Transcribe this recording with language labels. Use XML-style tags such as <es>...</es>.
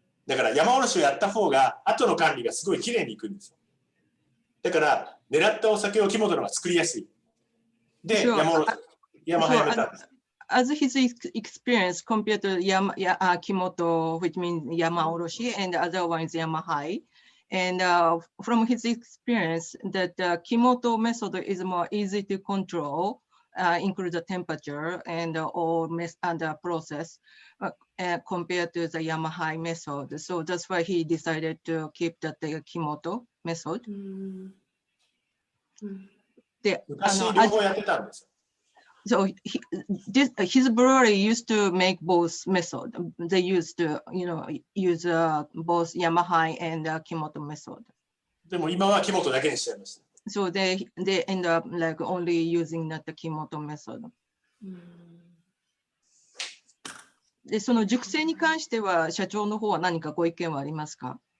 <ja>だから山おろしをやった方が後の管理がすごいきれいにいくんですよ。だから狙ったお酒を木本のが作りやすい。で、山ハイをやめたんです。</ja> <en>As his experience compared to Kimoto, which means Yamaoroshi, and the other one is Yamahai. And from his experience, that the Kimoto method is more easy to control, include the temperature and all and the process compared to the Yamahai method. So that's why he decided to keep the Kimoto method.</en> <ja>で、昔両方やってたんです。</ja> <en>So his brewery used to make both method. They used to, use both Yamahai and Kimoto method.</en> <ja>でも今は木本だけにしちゃいました。</ja> <en>So they end up like only using that Kimoto method.</en> <ja>で、その熟成に関しては社長の方は何かご意見はありますか？</ja>